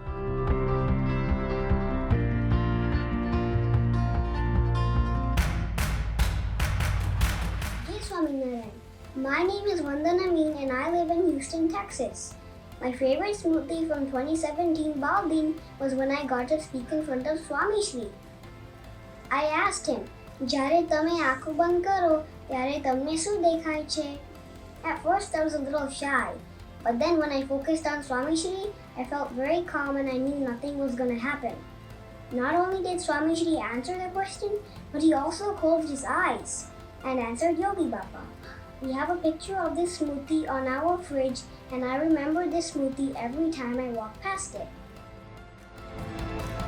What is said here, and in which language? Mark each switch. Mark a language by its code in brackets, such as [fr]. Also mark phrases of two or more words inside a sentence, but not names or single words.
[gu] જય સ્વામિનારાયણ. [en] My name is Vandana Meen and I live in Houston, Texas. My favorite smruti from 2017 Bal-Din was when I got to speak in front of Swami Shri. I asked him, [gu] "જ્યારે તમે આંખો બંધ કરો, ત્યારે તમને શું દેખાય છે?" [en] At first I was a little shy, but then when I focused on Swami Shri, I felt very calm and I knew nothing was going to happen. Not only did Swami Shri answer the question, but he also closed his eyes and answered Yogi Baba. We have a picture of this smruti on our fridge and I remember this smruti every time I walk past it.